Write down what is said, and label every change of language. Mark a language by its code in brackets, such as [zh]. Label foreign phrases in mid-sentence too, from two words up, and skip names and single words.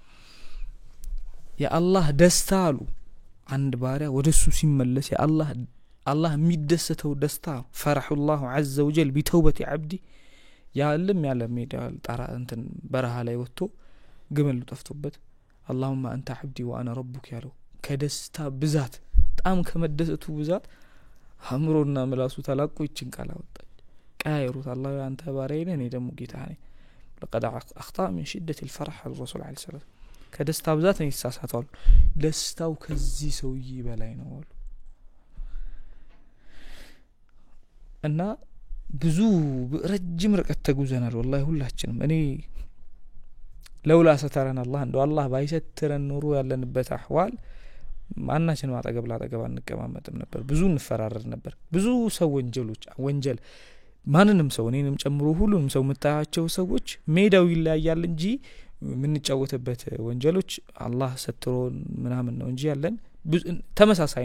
[am] የአላህ ደስታ አሉ አንድ ባሪያ ወደሱ ሲመለስ የአላህ አላህ የሚደሰተው ደስታ [ar] فرح الله عز وجل بتوبة عبدي [am] ያለም ያለ ሜዳ ጣራ እንትን በረሃ ላይ ወጥቶ ግመሉ ጠፍቶበት [ar] اللهم انت عبدي وانا ربك [am] ያለው ከደስታ ብዛት በጣም ከመደሰቱ ብዛት አምሮና ምላሱ ተላቆ ይችን ቃል አወጣች ቀያይሩት አላህ አንተ ባሪያዬ ነህ እኔ ደግሞ ጌታህ ነኝ [ar] لقد اخطا من شده الفرح الرسول عليه الصلاه [am] ከደስታ ብዛት ነው ይሳሳታሉ ደስታው ከዚህ ሰውዬ በላይ ነው አሉ እና ብዙ ረጅም ርቀት ተጉዘናል والله ሁላችንም እኔ [ar] لولا سترنا الله [am] እንደው አላህ ባይሰትረን ኑሮ ያለንበት አህዋል ማናችንም አጠገብ ላጠገብ አንቀማመጥም ነበር ብዙ እንፈራረድ ነበር ብዙ ሰው ወንጀል ማንንም ሰው እኔንም ጨምሮ ሁሉንም ሰው መጣያቸው ሰዎች ሜዳው ይለያያል እንጂ ምን ጫወተበት ወንጀሎች አላህ ሰትሮ ምናምን ነው እንጂ ያለን ተመሳሳይ